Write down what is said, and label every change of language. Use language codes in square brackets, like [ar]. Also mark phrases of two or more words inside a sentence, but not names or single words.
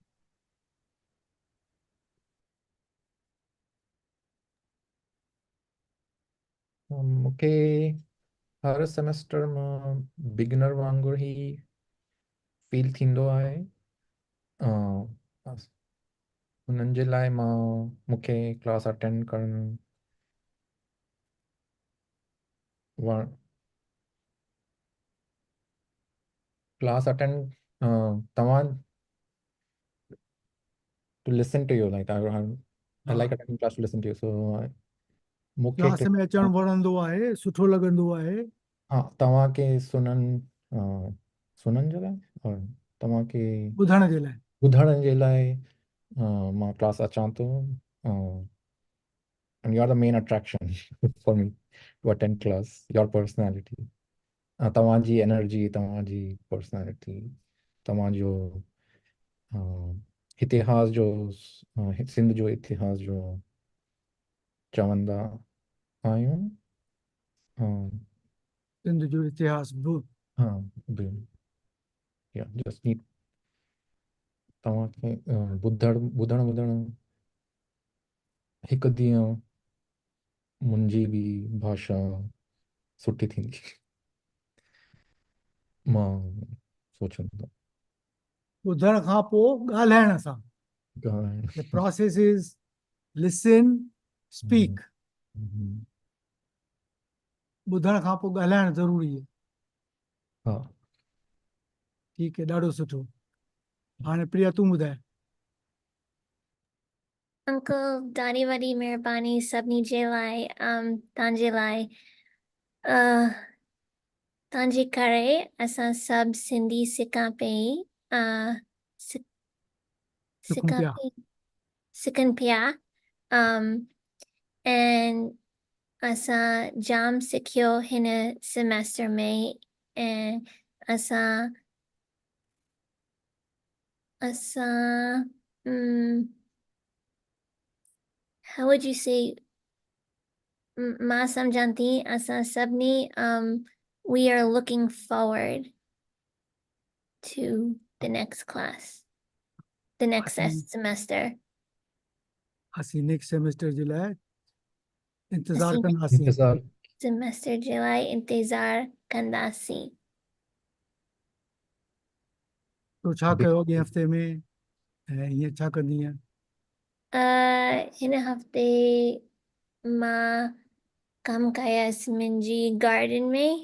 [sd] मूंखे हर सेमेस्टर मां बिगिनर वांगुरु ई फील थींदो आहे हुननि जे लाइ मूंखे क्लास अटेंड करणु क्लास अटेंड तव्हां [en] to listen to you like I like attending class to listen to you. [sd] So मूंखे क्लास में अचणु वणंदो आहे, सुठो लॻंदो आहे। हाँ, तव्हांखे सुनण जे लाइ और तव्हांखे ॿुधण जे लाइ। ॿुधण जे लाइ मां क्लास अचां थो [en] and you are the main attraction for me to attend class, your personality, [sd] तव्हांजी एनर्जी, तव्हांजी पर्सनैलिटी, तव्हांजो इतिहास जो सिंध जो इतिहास जो चवंदा आहियूं सिंध जो इतिहास बि। हाँ या [en] just need [sd] तव्हांखे ॿुधण हिकु ॾींहुं मुंहिंजी बि भाषा सुठी थींदी मां सोचंदो ॿुधण खां पोइ ॻाल्हाइण सां। ॻाल्हाइण [en] The process is listen, speak. [sd] ॿुधण खां पोइ ॻाल्हाइण ज़रूरी आहे। हा ठीकु आहे, ॾाढो सुठो। हाणे प्रिया तूं ॿुधाए। अंकल ॾाढी वॾी महिरबानी सभिनी जे लाइ, तव्हांजे लाइ। तव्हांजे करे असां सभु सिंधी सिखां पई, सिखूं पिया। सिखनि पिया। ऐं असां जाम सिखियो हिन सेमेस्टर में। ऐं असां [en] how would you say, [sd] मां सम्झां थी असां सभिनी [en] we are looking forward to the next class, the next semester. [sd] असीं नेक्स्ट सेमेस्टर जे लाइ इंतज़ारु असीं कंदासीं। इंतज़ार सेमेस्टर जे लाइ इंतज़ार कंदासीं। तो छा कयो अॻे हफ़्ते में ऐं हीअं छा कंदीअं? हिन हफ़्ते मां कमु कयसि मुंहिंजी गार्डन में।